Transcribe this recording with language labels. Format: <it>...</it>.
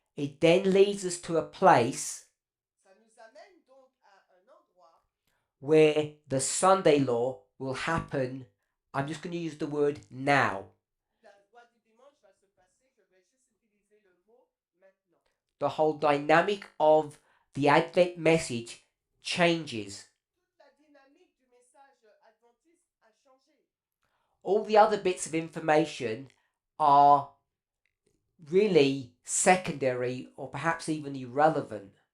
<en>It then leads us to a place</en> <fr>Ça nous amène donc à un endroit</fr> <en>where the Sunday law will happen. I'm just going to use the word now.</en> <fr>où la loi du dimanche va se passer. Je vais juste utiliser le mot maintenant.</fr> <en>The whole dynamic of the Advent message changes.</en> <fr>Toute la dynamique du message adventiste a changé.</fr> <en>All the other bits of information are really secondary or perhaps even irrelevant.</en>